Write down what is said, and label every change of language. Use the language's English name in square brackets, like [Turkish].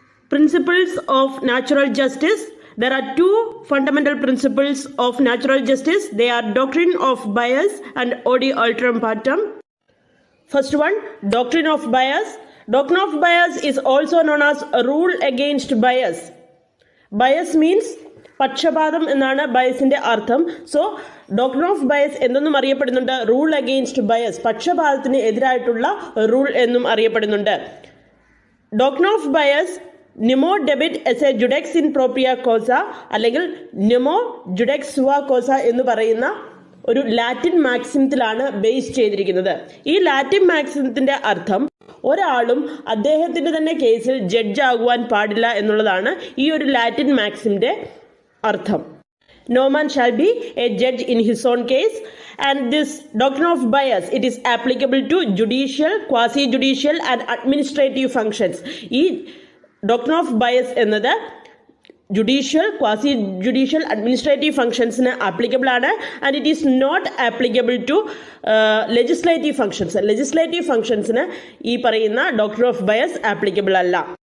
[English] Principles of natural justice. There are two fundamental principles of natural justice. They are doctrine of bias and odi alteram partem. First one, doctrine of bias. Doctrine of bias is also known as rule against bias. Bias means [Malayalam] പക്ഷപാതം എന്നാണ് ബയസിന്റെ അർത്ഥം. So doctrine of bias എന്നും അറിയപ്പെടുന്നുണ്ട് rule against bias, പക്ഷപാതത്തിന് എതിരായിട്ടുള്ള rule എന്നും അറിയപ്പെടുന്നുണ്ട്. Doctrine of bias [Latin] നിമോ ഡെബിറ്റ് എസ് എ ജുഡെക്സ് ഇൻ പ്രോപ്രിയ കോസ അല്ലെങ്കിൽ നിമോ ജുഡെക്സ് സുവ കോസ [Malayalam] എന്ന് പറയുന്ന ഒരു ലാറ്റിൻ മാക്സിമത്തിലാണ് ബേസ് ചെയ്തിരിക്കുന്നത്. ഈ ലാറ്റിൻ മാക്സിമത്തിന്റെ അർത്ഥം ഒരാളും അദ്ദേഹത്തിന്റെ തന്നെ കേസിൽ ജഡ്ജ് ആകുവാൻ പാടില്ല എന്നുള്ളതാണ് ഈ ഒരു ലാറ്റിൻ മാക്സിമിന്റെ അർത്ഥം. [English] No man shall be a judge in his own case, and this doctrine of bias, it is applicable to judicial, quasi-judicial and administrative functions. [Malayalam] ഈ doctrine of bias എന്നത് judicial, quasi judicial, administrative ഫംഗ്ഷൻസിന് applicable ആണ്. [English] And it is not applicable to legislative functions. [Malayalam] Legislative ഫംഗ്ഷൻസിന് ഈ പറയുന്ന doctrine of bias applicable അല്ല.